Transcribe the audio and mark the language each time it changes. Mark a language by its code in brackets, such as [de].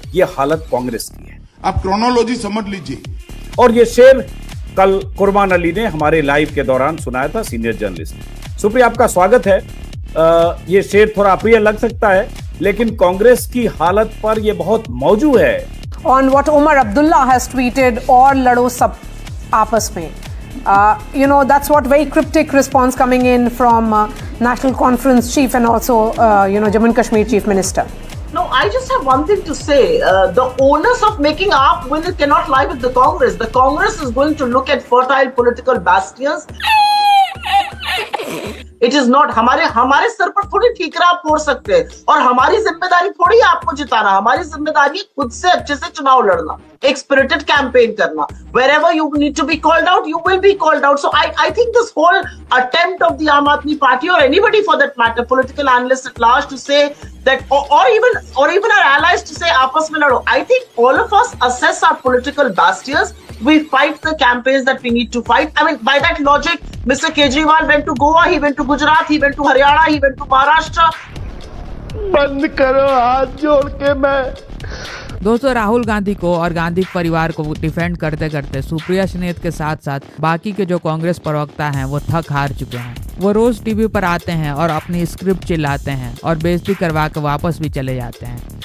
[hi] ये हालत कांग्रेस की है। आप क्रोनोलॉजी समझ लीजिए। और ये शेर कल कुरबान अली ने हमारे लाइव के दौरान सुनाया था, सीनियर जर्नलिस्ट। सुप्रिया, आपका स्वागत है। ये शेर थोड़ा अप्रिय लग सकता है, लेकिन कांग्रेस की हालत पर ये बहुत मौजू है। [en] On what Omar Abdullah has tweeted, [hi] और लड़ो सब आपस में. [en] That's what very cryptic response coming in from National Conference Chief and also, Jammu and Kashmir Chief Minister. No, I just have one thing to say. The onus of making AAP win cannot lie with the Congress. The Congress is going to look at fertile political bastions. It is not [hi] हमारे sir पर थोड़ी ठीकरा आप फोड़ सकते हैं और हमारी जिम्मेदारी थोड़ी आपको जिताना। हमारी जिम्मेदारी है खुद से अच्छे से चुनाव लड़ना, एक स्पिरिटेड कैंपेन करना। [en] Wherever you need to be called out, you will be called out. So I think this whole attempt of the Aam Aadmi Party or anybody for that matter, political analysts at large, to say that or even our allies to say [hi] आपस में लड़ो. [en] I think all of us assess our political bastions. We fight the campaigns that we need to fight. I mean, by that logic, Mr. Kejriwal went to Goa, he went to Gujarat, he went to Haryana, he went to Maharashtra. [hi] बंद करो, हाथ जोड़ के मैं। दोस्तों, राहुल गांधी को और गांधी परिवार को डिफेंड करते करते सुप्रिया स्नेत के साथ साथ बाकी के जो कांग्रेस प्रवक्ता हैं वो थक हार चुके हैं। वो रोज टीवी पर आते हैं और अपनी स्क्रिप्ट चिल्लाते हैं और बेइज्जती करवा के वापस भी चले जाते हैं।